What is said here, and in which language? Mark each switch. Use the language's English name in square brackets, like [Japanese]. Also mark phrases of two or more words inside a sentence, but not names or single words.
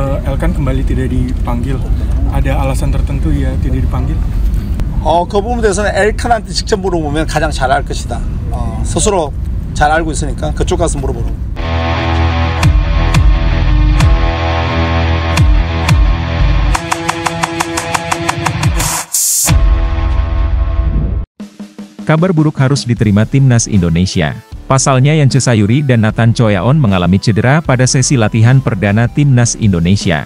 [Indonesian] Elkan kembali tidak dipanggil. Ada alasan tertentu ya tidak dipanggil? [Korean] 그 부분에 대해서는 엘칸한테 직접 물어보면 가장 잘 알 것이다. 스스로 잘 알고 있으니까 그쪽 가서 물어보라고. [Indonesian] Kabar buruk harus diterima Timnas Indonesia. Pasalnya Yance Sayuri dan Nathan Choyaon mengalami cedera pada sesi latihan perdana Timnas Indonesia.